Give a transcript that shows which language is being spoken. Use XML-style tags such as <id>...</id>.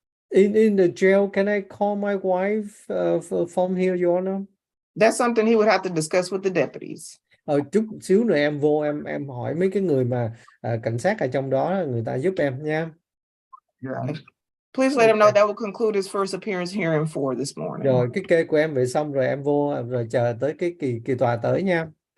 <en>In the jail, can I call my wife from here, Your Honor? That's something he would have to discuss with the deputies.</en> <vi>Chút xíu nữa em vô em hỏi mấy cái người mà cảnh sát ở trong đó, người ta giúp em nha.</vi> <en>Yeah. Please let him know that will conclude his first appearance hearing for this morning.</en> <vi>Rồi cái kê của em vậy xong rồi em vô rồi chờ tới cái kỳ tòa tới nha.</vi>